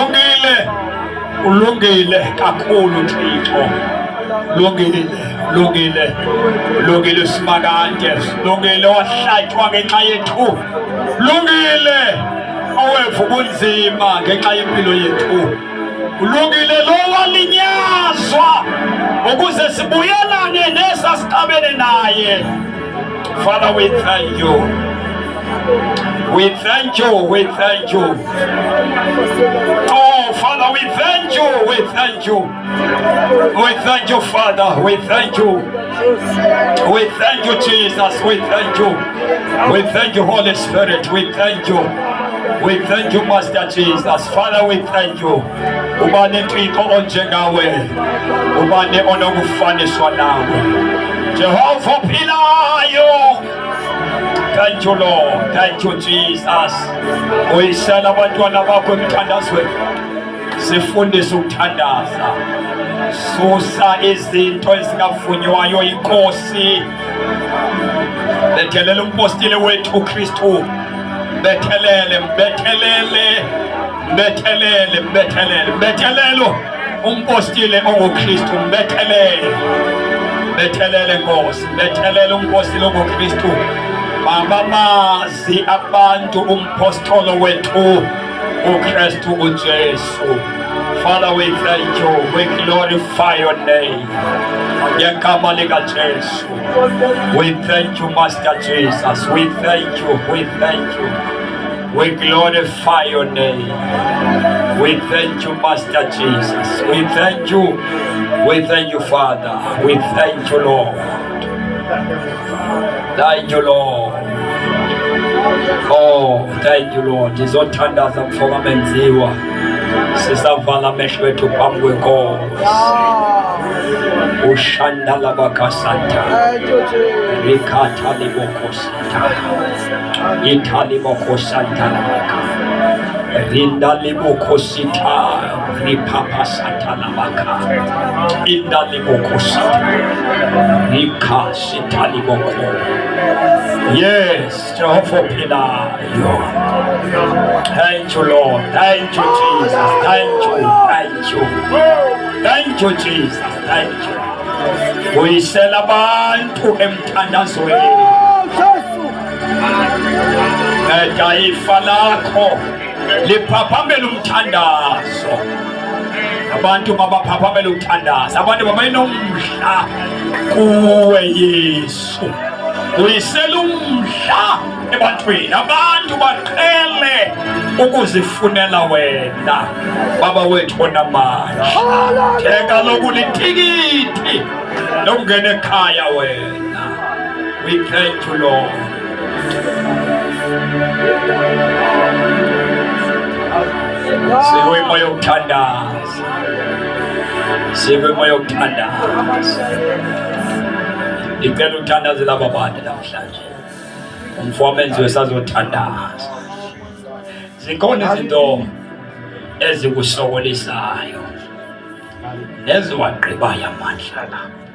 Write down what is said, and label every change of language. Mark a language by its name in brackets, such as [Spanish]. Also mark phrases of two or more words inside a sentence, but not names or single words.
[Xhosa] ulungile kakhulu Thixo, ulungile Simakade, ulungile wahlathwa ngenxa yethu, ulungile owevu ubunzima ngenxa yempilo yethu, ulungile lo walinyazwa ukuze sibuyelane nesasiqabene naye. [English] Father, we thank you. We thank you. Oh, Father, we thank you. We thank you, Father. We thank you. We thank you, Jesus. We thank you. We thank you, Holy Spirit. We thank you. We thank you, Master Jesus. Father, we thank you. [Xhosa] Ubane Thixo onjengawe. Ubane onokufaniswa nawe. Jehova philayo. [English] Thank you, Lord. Thank you, Jesus. [Xhosa] Uyisela abantwana bakho emthandazweni. Sifundise ukuthandaza. Susa izinto ezingavunywayo inkosi. Bethelele umpostile wethu uKristu. Bethelele umpostile onguKristu. Bethelele Nkosi. Bethelele umpostile onguKristu. Mamazi abantu umpostolo wethu uKristu uJesu. [English] Father, we thank you. We glorify your name. [Xhosa] Yekama lika Jesu. [English] We thank you, Master Jesus. We thank you. We glorify your name. We thank you, Master Jesus. We thank you. We thank you, Father. We thank you, Lord. Thank you, Lord. Oh, thank you, Lord. [Xhosa] Izothandaza mfoka menziwa. Sisavala amehlo ethu phambi kwenkosi. Ushandala bakasanta. Rikata libokosanta. Itali bokosanta labaka. Rinda libokosita. Ripapa santa labaka. Inda libokosita. Rika sita liboko. [English] Yes, Jehovah Pilayo. Thank you, Lord. Thank you, Jesus. Thank you, Jesus. Thank you. [Xhosa] Buyisela abantu emthandazweni. Eda ifa lakho liphaphambela umthandazo. Abantu mabaphaphambela umthandazo. Abantu babenomdla kuwe Yesu. Buyisela umdla ebantwini. Abantu baqhele ukuzifunela wena. Baba wethu onamandla. Theka lokulitikiti lokungena ekhaya wena. [English] We thank you, Lord. [Xhosa] Sikwimo yokuthandaza. Sikwimo yokuthandaza. Icela uthandaze laba bantu namhlanje. Umfomenzi wesazothandaza. Zikhona izinto ezikusokolisayo neziwagqibayo amandla la.